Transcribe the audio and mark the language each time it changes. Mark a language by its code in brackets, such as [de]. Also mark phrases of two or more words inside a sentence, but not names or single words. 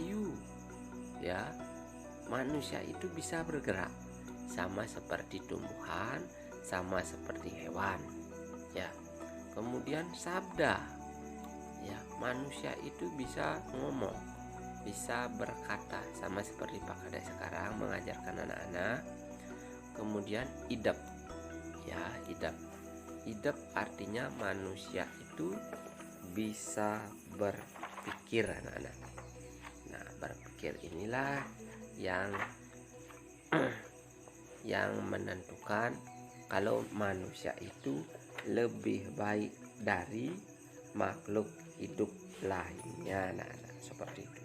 [id] Bayu ya, manusia itu bisa bergerak sama seperti tumbuhan, sama seperti hewan. Ya. Kemudian sabda. Ya, manusia itu bisa ngomong, bisa berkata sama seperti Pak Kades sekarang mengajarkan anak-anak. Kemudian idep. Ya, idep. Idep artinya manusia itu bisa berpikir, anak-anak. Nah, berpikir inilah yang yang menentukan kalau manusia itu lebih baik dari makhluk hidup lainnya, anak-anak, seperti itu.